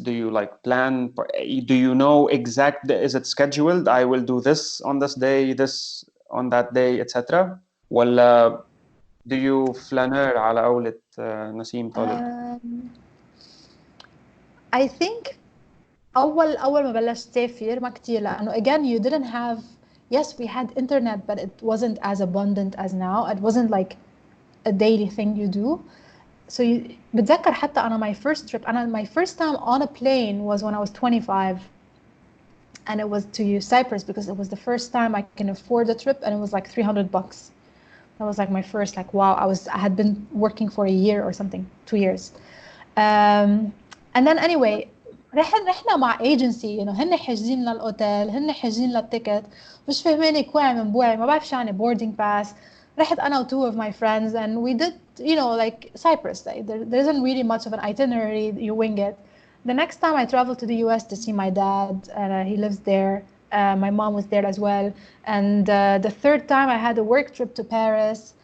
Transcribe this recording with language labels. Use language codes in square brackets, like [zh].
[en] Do you do you know is it scheduled? I will do this on this day, this on that day, etc. [ar] ولا [en] do you flaneur [ar] على قولة نسيم طالب؟ [en] I think [ar] أول ما بلشت سافر ما كتير لأنه [en] again you didn't have, yes we had internet but it wasn't as abundant as now. It wasn't like a daily thing you do. So [ar] بتذكر حتى أنا [en] my first time on a plane was when I was 25 and it was to Cyprus because it was the first time I can afford a trip and it was like $300. That was like my first wow, I had been working for a year or something, 2 years. And then anyway [ar] رحنا مع agency هن حاجزين لنا الأوتيل هن حاجزين لنا التيكت مش فاهماني كواعي من بوعي ما بعرف شو يعني boarding pass. رحت أنا و [en] 2 of my friends and we did like Cyprus. There isn't really much of an itinerary, you wing it. The next time I traveled to the US to see my dad and he lives there. My mom was there as well. And the third time I had a work trip to Paris.